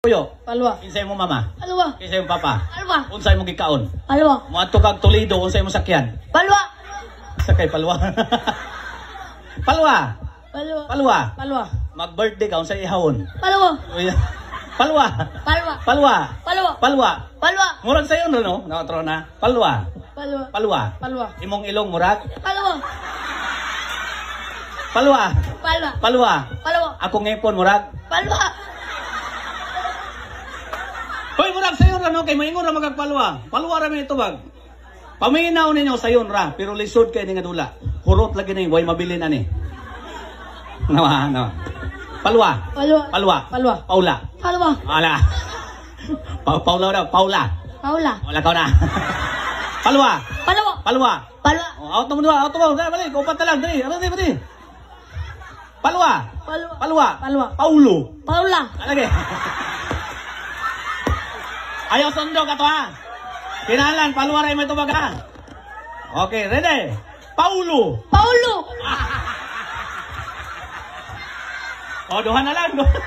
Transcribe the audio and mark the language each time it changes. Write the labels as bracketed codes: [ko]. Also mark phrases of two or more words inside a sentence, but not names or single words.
[ceb] Kuyo, Palwa. kinsay mo mama? Palwa. Kinsay mo papa? Palwa. Unsay mo gikaon? Palwa. Moadto kag Toledo, unsay mo sakyan? Palwa. Sakay palwa. Palwa. Palwa. Palwa. Palwa. Mag-birthday ka unsay ihawon? Palwa. Palwa. Palwa. Palwa. Palwa. Palwa. Palwa. Murag sayo no? Nakatro na. Palwa. Palwa. Palwa. Palwa. Imong ilong murag? Palwa. Palwa. Palwa. Palwa. Palwa. Ako ngipon murag? Palwa. Hoy, murag sayon ra no kay maingon ra magagpalwa. Palwa ra mi tubag. Paminaw ninyo sayon ra pero lisod kay ni nga dula. Hurot lagi ni way mabilin ani. Nawa. Palwa. Palwa. Palwa. Palwa. Paula. Palwa. Ala. Paula daw, Paula. Paula. Wala ka na. Palwa. Palwa. Palwa. Palwa. Auto mo dua, auto mo. Dali, balik. Upat na lang. Dali, dali. Palwa. Palwa. Palwa. Palwa. Paulo. Paula. Lagi. Ayaw sundo ka to ha. Kinalan, palwa rin may tubag ha. [en] Okay, ready? [ceb] Paulo. Paulo. O, duha na lang.